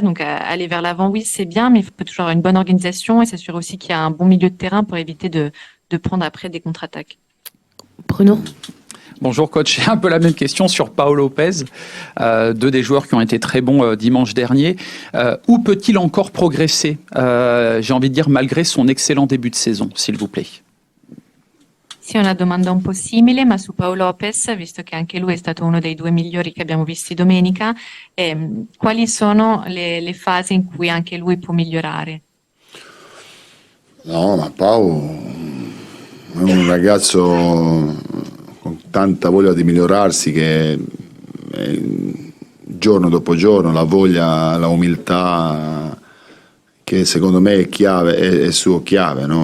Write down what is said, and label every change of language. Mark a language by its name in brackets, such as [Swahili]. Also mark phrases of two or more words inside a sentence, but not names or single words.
[French] Donc, aller vers l'avant, oui, c'est bien, mais il faut toujours avoir une bonne organisation et s'assurer aussi qu'il y a un bon milieu de terrain pour éviter de prendre après des contre-attaques. Bruno? Bonjour coach, j'ai un peu la même question sur Paolo Lopez, 2 des joueurs qui ont été très bons dimanche dernier. Où peut-il encore progresser, j'ai envie de dire, malgré son excellent début de saison, s'il vous plaît? [Italian] Sì, una domanda un po' simile, ma su Paolo Lopez, visto che anche lui è stato uno dei 2 migliori che abbiamo visti domenica, quali sono le fasi in cui anche lui può migliorare? No, ma Paolo è un ragazzo con tanta voglia di migliorarsi che giorno dopo giorno la voglia, la umiltà che secondo me è chiave, è suo chiave, no?